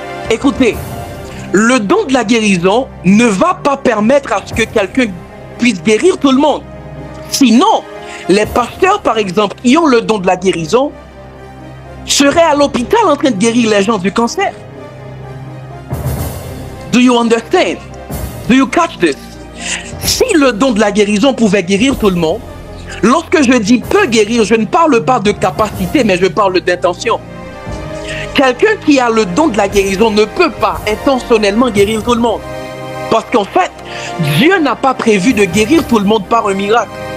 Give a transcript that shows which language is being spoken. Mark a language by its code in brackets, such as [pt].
[fr] Écoutez, le don de la guérison ne va pas permettre à ce que quelqu'un puisse guérir tout le monde. Sinon, les pasteurs, par exemple, qui ont le don de la guérison, seraient à l'hôpital en train de guérir les gens du cancer. [en] Do you understand? Do you catch this? [fr] Si le don de la guérison pouvait guérir tout le monde, lorsque je dis peut guérir, je ne parle pas de capacité, mais je parle d'intention. Quelqu'un qui a le don de la guérison ne peut pas intentionnellement guérir tout le monde. Parce qu'en fait, Dieu n'a pas prévu de guérir tout le monde par un miracle.